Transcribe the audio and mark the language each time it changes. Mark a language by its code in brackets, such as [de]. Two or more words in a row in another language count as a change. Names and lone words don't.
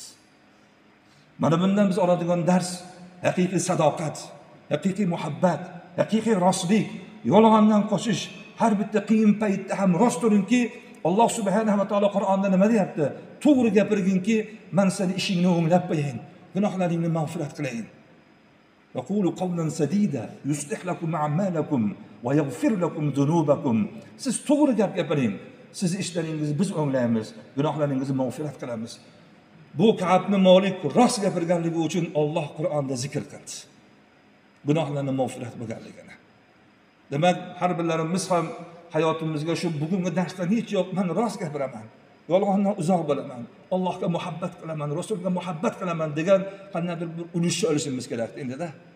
[uz] Mana bundan biz oladigan dars haqiqiy sadoqat, haqiqiy muhabbat, haqiqiy rostlik, yolg'ondan qochish, har bitta qiyin paytda ham rost turingki, Alloh [ar] سبحانه وتعالى [uz] Qur'onda nima deyapti? To'g'ri gapirginki, men seni ishingni o'nglab qo'yayin, gunohlaringni mag'firat qilayin. [ar] وقولوا قولا سديدا يصلح لكم أعمالكم ويغفر لكم ذنوبكم. [uz] Siz to'g'ri gap gapiring. Siz ishlaringizni biz o'nglaymiz, gunohlaringizni mag'firat qilamiz. Bu Ka'b ibn Malik rost gapirganligi uchun Alloh Qur'onda zikr qildi. Gunohlarni mag'firat bo'lganligini. Demak, har birlarimiz ham hayotimizga shu bugungi darsdan hech yo'q, men rost gapiraman, yolg'ondan uzoq bo'laman, Allohga muhabbat qilaman, Rasulga muhabbat qilaman degan qandaydir bir ulushni olishimiz kerak endi-da.